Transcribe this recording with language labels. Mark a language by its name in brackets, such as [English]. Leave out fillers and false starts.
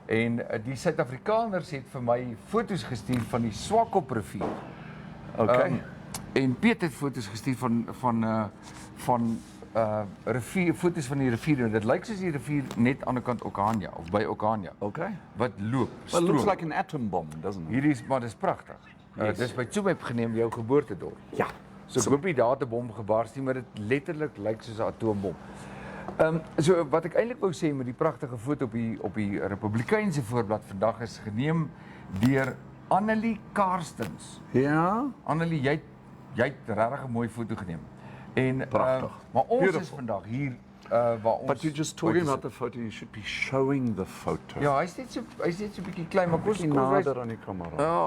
[Afrikaans] En die Suid-Afrikaners het vir my foto's gestuur van die Swakop rivier. Okay. En Piet het foto's gestuur van rivier, foto's van die rivier. En dit lyk soos die rivier net aan die kant Okanja of by Okanja. Okay. Wat loop. [English] Well, it looks like an atom bomb, doesn't it? [Afrikaans] Hierdie is maar dis pragtig. [English] Yes. [Afrikaans] Dis by Tsumeb geneem, jou geboortedorp. Ja. So ek hoop nie daar 'n bom gebars nie, maar dit letterlik lyk soos 'n atoombom. So wat ek eintlik wou sê met die pragtige foto op die Republikeinse voorblad vandag is geneem deur Annelie Karstens. Ja. Annelie, jy het regtig 'n mooi foto geneem. En Pragtig. maar ons [English] Beautiful. [Afrikaans] is vandag hier waar ons [English] But you're just talking about the photo, you should be showing the photo. [Afrikaans] Ja, hy's net so 'n bietjie klein, maar kom Bietjie nader aan die kamera.